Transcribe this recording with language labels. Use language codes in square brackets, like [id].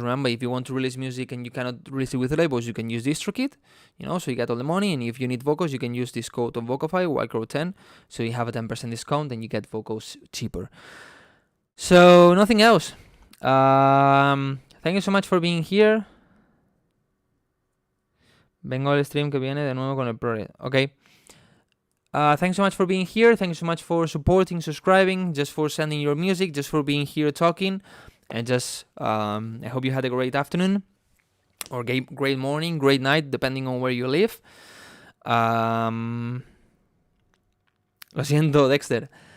[en] Remember, if you want to release music and you cannot release it with labels, you can use DistroKid, so you get all the money. And if you need vocals, you can use this code on Vocify, Wildcrow 10, so you have a 10% discount and you get vocals cheaper. So, nothing else. Thank you so much for being here. [es] Vengo al stream que viene de nuevo con el Pro. [en] Okay. Thanks so much for being here. Thank you so much for supporting, subscribing, just for sending your music, just for being here talking. And just, I hope you had a great afternoon. Or great morning, great night, depending on where you live. [es] Lo siento, Dexter.